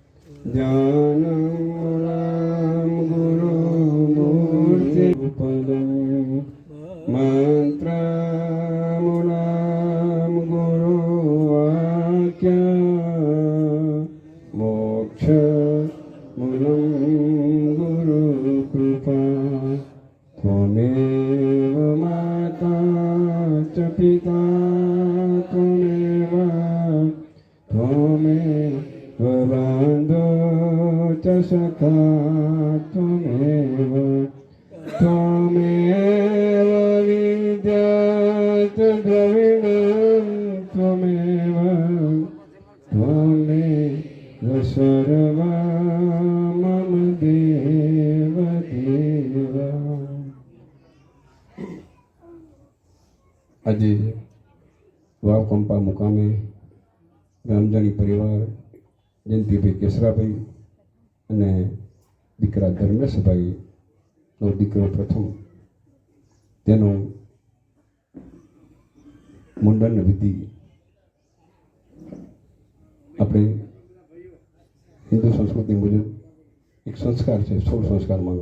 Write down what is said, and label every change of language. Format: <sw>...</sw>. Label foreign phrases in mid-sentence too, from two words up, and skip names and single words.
<sa>જ્ઞાનમૂલં ગુરુમૂર્તિ પદં મંત્રમૂલં ગુરુવાક્યં મોક્ષમૂલં ગુરુકૃપા. ત્વમેવ માતા ચ પિતા ત્વમેવ ત્વમેવ બંધો ચ સખા ત્વમેવ त्वमेव विद्यात् द्रविणं त्वमेव त्वमेव सर्वं मम देव देव.</sa> <gu>આજે વાવ કંપા મુકામે રામજાણી પરિવાર જયંતિભાઈ કેસરાભાઈ અને દીકરા ધર્મેશભાઈ નો દીકરો પ્રથમ તેનું મુંડન વિધિ આપણે હિન્દુ સંસ્કૃતિ મુજબ એક સંસ્કાર છે 16 સંસ્કારમાંનો.</gu>